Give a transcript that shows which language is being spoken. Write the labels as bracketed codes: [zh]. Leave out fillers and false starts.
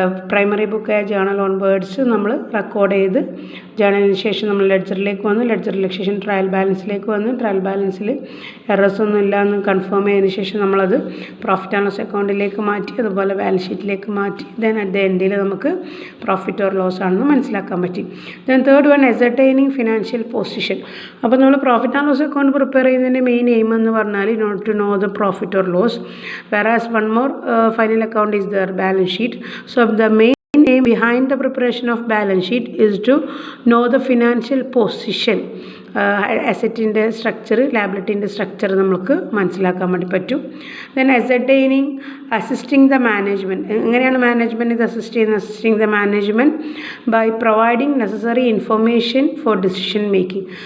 [ml] Primary ബുക്കായ journal on words നമ്മൾ record ചെയ്ത്, ജേണലിന് ശേഷം നമ്മൾ ലെഡ്ജറിലേക്ക് വന്ന്, ലെഡ്ജറിലേക്ക് ശേഷം ട്രയൽ ബാലൻസിലേക്ക് വന്ന്, ട്രയൽ ബാലൻസിൽ എറേഴ്സ് ഒന്നും ഇല്ല എന്ന് കൺഫേം ചെയ്തതിന് ശേഷം നമ്മളത് പ്രോഫിറ്റ് ആൻഡ് ലോസ് അക്കൗണ്ടിലേക്ക് മാറ്റി, അതുപോലെ ബാലൻസ് ഷീറ്റിലേക്ക് മാറ്റി. ദെൻ അറ്റ് ദ എൻഡിൽ നമുക്ക് പ്രോഫിറ്റ് ഓർ ലോസ് ആണെന്ന് മനസ്സിലാക്കാൻ പറ്റി. Then third one, എസർട്ടൈനിങ് financial position. അപ്പോൾ നമ്മൾ profit and loss account prepare ചെയ്യുന്നതിൻ്റെ മെയിൻ എയിം എന്ന് പറഞ്ഞാൽ [en] Not to know the profit or loss, whereas one more final account is their balance sheet. So the main aim behind the preparation of balance sheet is to know the financial position. [ml] അസറ്റിൻ്റെ structure, ലാബിലിറ്റീൻ്റെ structure നമുക്ക് മനസ്സിലാക്കാൻ വേണ്ടി പറ്റും. Then ascertaining, assisting the management. എങ്ങനെയാണ് management ഇത് assist ചെയ്യുന്നത്? [en] Assisting the management by providing necessary information for decision making.